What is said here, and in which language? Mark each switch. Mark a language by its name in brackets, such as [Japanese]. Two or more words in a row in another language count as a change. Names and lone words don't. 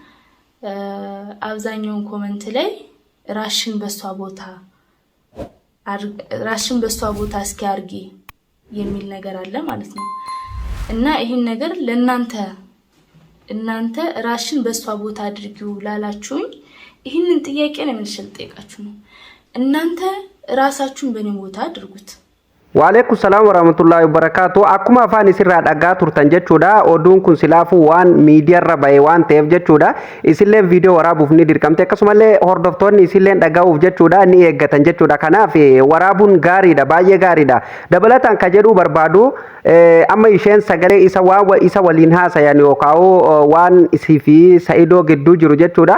[Amharic] አብዛኛውን ኮሜንት ላይ ራሽን በሷ ቦታ እስኪ አርጊ የሚል ነገር አለ ማለት ነው እና ይሄን ነገር እናንተ ራሽን በሷ ቦታ አድርጊው ላላችሁኝ ይሄንን ጥያቄ ነው የምንሸልጠይቃችሁ ነው እናንተ ራሳችሁን በኔ ቦታ አድርጉት [Arabic] وعليكم السلام ورحمة الله وبركاته. [Oromo] Akkuma afaan isirraa dhagaa turtan jechuudha. Oduun kun silaafu waan miidiyaarra bahe waan ta'eef jechuudha. Isilleen viidiyoo waraabuuf ni dirqamte akkasumallee hordoftoonni isilleen dhagaa'uuf jechuudha ni eeggatan jechuudha. Kanaaf waraabuun gaariidha baay'ee gaariidha. Dabalataan ka jedhuu barbaadu amma isheen sagalee isa waliin haasayan yookaan waan isii fi Saidoo gidduu jiru jechuudha.